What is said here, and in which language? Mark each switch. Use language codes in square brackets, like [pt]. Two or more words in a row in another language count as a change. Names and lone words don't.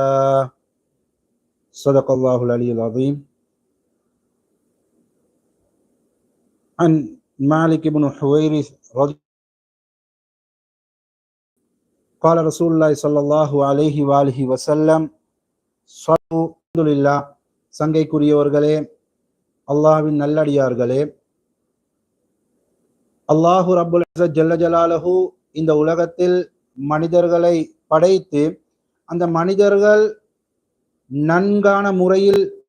[ar] صدق الله العلي العظيم. عن مالك بن حويرث رضي قال رسول الله صلى الله عليه وآله وسلم அல்ஹம்துலில்லாஹ். [ta] சங்கைக்குரியவர்களே, அல்லாஹ்வின் நல்லடியார்களே, [ar] الله رب العزة جل جلاله [ta] இந்த உலகத்தில் மனிதர்களை படைத்து அந்த மனிதர்கள் நன்கான முறையில்